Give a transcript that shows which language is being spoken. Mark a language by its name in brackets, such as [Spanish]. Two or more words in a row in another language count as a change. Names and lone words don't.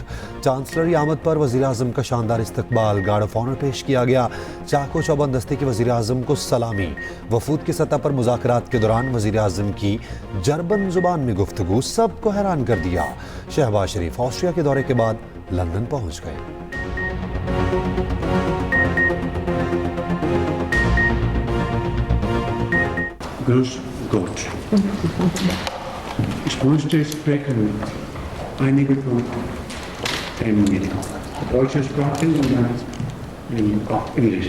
[Hindi] चांसलर आमद पर वज़ीर आज़म का शानदार इस्तकबाल। [English] guard of honour [Hindi] पेश किया गया। चाको चौबंद दस्ते के वज़ीर आज़म को सलामी। वफूद की सतह पर मुज़ाकरात के दौरान वज़ीर आज़म की जर्मन ज़ुबान में गुफ्तगू सबको हैरान कर दिया। शहबाज शरीफ ऑस्ट्रिया के दौरे के बाद लंदन पहुंच गए। [German] Grüß Gott. Ich möchte sprechen einige von in deutscher Sprache und dann auch Englisch.